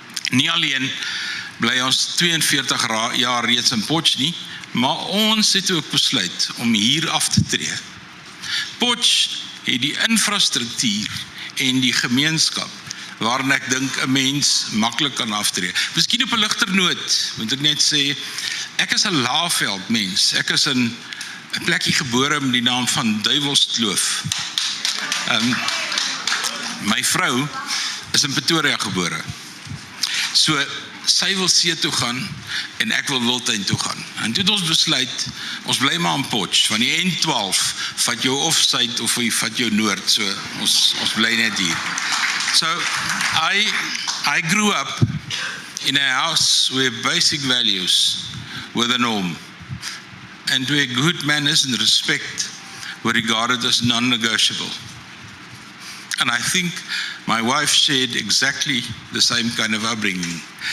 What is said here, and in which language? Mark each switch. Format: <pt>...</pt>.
<af>Nie alleen bly ons 42 jaar reeds in Potch nie, maar ons het ook besluit om hier af te tree. Potch het die infrastruktuur en die gemeenskap waarin ek dink 'n mens maklik kan aftree. Miskien op 'n ligter noot, moet ek net sê, ek is 'n Laagveld mens. Ek is in 'n plekkie gebore met die naam van Duivelskloof. My vrou is in Pretoria gebore. So sy wil see toe gaan en ek wil Wildtuin toe gaan. En toe het ons besluit, ons bly maar in Potch, want die N12 vat jou of suid of vat jou noord, so ons bly net hier.</af> <en>So I grew up in a house where basic values were the norm and where good manners and respect were regarded as non-negotiable. And I think my wife shared exactly the same kind of upbringing.</en>